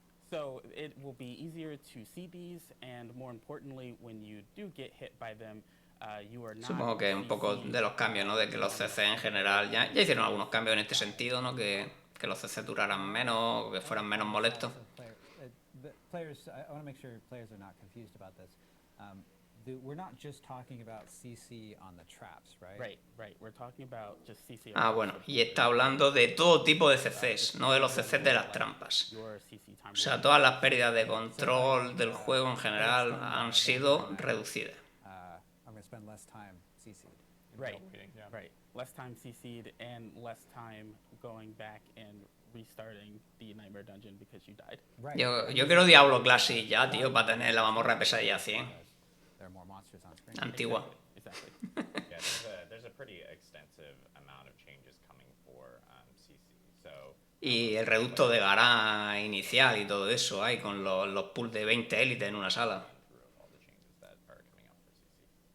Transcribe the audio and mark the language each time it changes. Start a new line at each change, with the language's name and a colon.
English: So it will be easier to see these, and more importantly, when you do get hit by them, you are not.
Spanish: Supongo que un poco de los cambios, ¿no? De que los CC en general ya hicieron algunos cambios en este sentido, ¿no? Que los CC duraran menos, que fueran menos molestos.
English: Players, I want to make sure players are not confused about this. We're not just talking about CC on the traps, right? Right, right. We're talking about just CC.
Spanish: Ah, bueno, y está hablando de todo tipo de CCs, no de los CCs de las trampas. O sea, todas las pérdidas de control del juego en general han sido reducidas.
English: spend less time CC'd. Right. Waiting, yeah. Right. Less time CC'd and less time going back and restarting the Nightmare Dungeon because you died. Right.
Spanish: Yo quiero Diablo Classic ya, tío, para tener la mamorra de pesadilla 100.
English: There are more monsters on screen.
Spanish: Antigua.
English: Exactly. Yeah, there's a pretty extensive amount of changes coming for CC. So
Spanish: Y el reducto de Gará inicial y todo eso, hay con los pools de 20 élites en una sala.
English: through all the changes that are coming up for CC.